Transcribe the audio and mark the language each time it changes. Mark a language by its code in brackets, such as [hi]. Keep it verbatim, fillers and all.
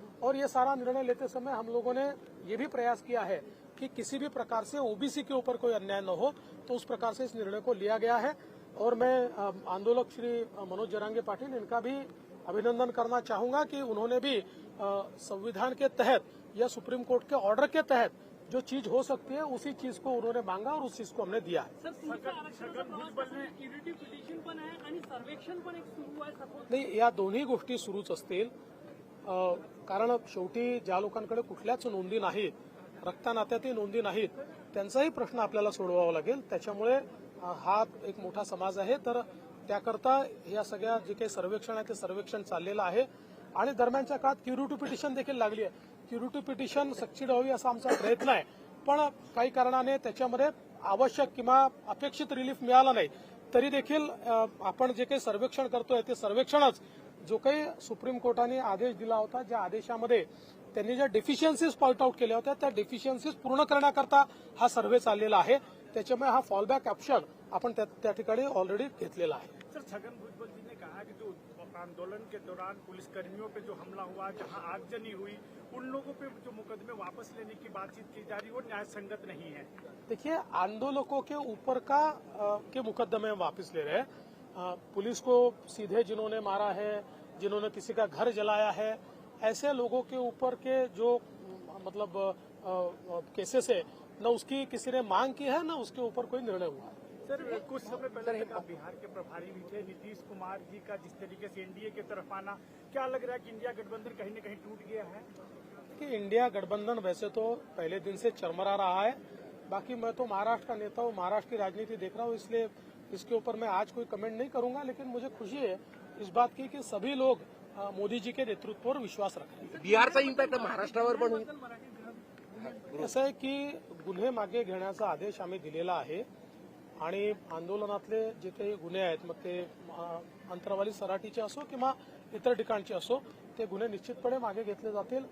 [hi] और ये सारा निर्णय लेते समय हम लोगों ने ये भी प्रयास किया है कि किसी भी प्रकार से ओबीसी के ऊपर कोई अन्याय न हो, तो उस प्रकार से इस निर्णय को लिया गया है. और मैं अ, आंदोलक श्री अ, मनोज जरांगे पाटिल इनका भी अभिनंदन करना चाहूंगा कि उन्होंने भी अ, संविधान के तहत या सुप्रीम कोर्ट के ऑर्डर के तहत जो चीज हो सकती है उसी चीज को उन्होंने मांगा और उस चीज को हमने दिया है. [mr] सर, तुमच्या आरक्षणाचा प्रवास असून इरिटिव्ह पिटिशन पण आहे आणि सर्वेक्षण पण एक सुरू आहे. [en] suppose [mr] नाही, या दोन्ही गोष्टी सुरूच असतील. अ, कारण शेवटी ज्या लोकांकडे कुठल्याच नोंदी नाहीत, रक्तानात्यातही नोंदी नाहीत, त्यांचाही प्रश्न आपल्याला सोडवावा लागेल. त्याच्यामुळे अ, हा एक मोठा समाज आहे, तर त्याकरता या सगळ्या जे काही सर्वेक्षण आहे ते सर्वेक्षण चाललेलं आहे. आणि दरम्यानच्या काळात क्युरी टू पिटिशन देखील लागली आहे. क्युरी टू पिटिशन सक्सेड व्हावी असा आमचा प्रयत्न आहे, पण काही कारणाने त्याच्यामध्ये आवश्यक किंवा अपेक्षित रिलीफ मिळाला नाही तरी देखील अ, आपण जे काही सर्वेक्षण करतोय ते सर्वेक्षणच जो काही सुप्रीम कोर्टाने आदेश दिला होता, ज्या आदेशामध्ये त्यांनी ज्या डेफिशियन्सीज पॉइंट आउट केल्या होत्या त्या डेफिशियन्सीज पूर्ण करण्याकरता हा सर्व्हे चाललेला आहे. त्याच्यामुळे हा फॉलबॅक ऑप्शन आपण त्या- त्या ठिकाणी ऑलरेडी घेतलेला आहे. [hi] सर, छगन भुजबल जी ने कहा कि जो आंदोलन के दौरान पुलिसकर्मियों पे जो हमला हुआ, जहां आगजनी हुई, उन लोगों पे जो मुकदमे वापस लेने की बातचीत की जा रही है वो न्याय संगत नहीं है। देखिए, आंदोलकों के ऊपर का अ, के मुकदमे हम वापस ले रहे हैं. अ, पुलिस को सीधे जिन्होंने मारा है, जिन्होंने किसी का घर जलाया है, ऐसे लोगों के ऊपर के जो म, मतलब अ, अ, केसेस है, न उसकी किसी ने मांग की है, न उसके ऊपर कोई निर्णय हुआ है. सर, कुछ समय पहले तक आप बिहार के प्रभारी भी थे, नीतीश कुमार जी का जिस तरीके से एनडीए की तरफ आना, क्या लग रहा है कि इंडिया गठबंधन कहीं न कहीं टूट गया है? कि इंडिया गठबंधन वैसे तो पहले दिन से चरमरा रहा है. बाकी मैं तो महाराष्ट्र का नेता हूँ, महाराष्ट्र की राजनीति देख रहा हूँ, इसलिए इसके ऊपर मैं आज कोई कमेंट नहीं करूंगा. लेकिन मुझे खुशी है इस बात की कि सभी लोग अ, मोदी जी के नेतृत्व पर विश्वास रख रहे [mr] बिहारचा इम्पॅक्ट महाराष्ट्रावर पण होईल. बद्दल मराठी गृह- [hi] हैं. [mr] असं आहे की गुन्हे मागे घेण्याचा आदेश आम्ही दिलेला आहे आणि आंदोलनातले जे काही गुन्हे आहेत, मग ते अ, अंतरावाली सराटीचे असो किंवा इतर ठिकाणचे असो, ते गुन्हे निश्चितपणे मागे घेतले जातील.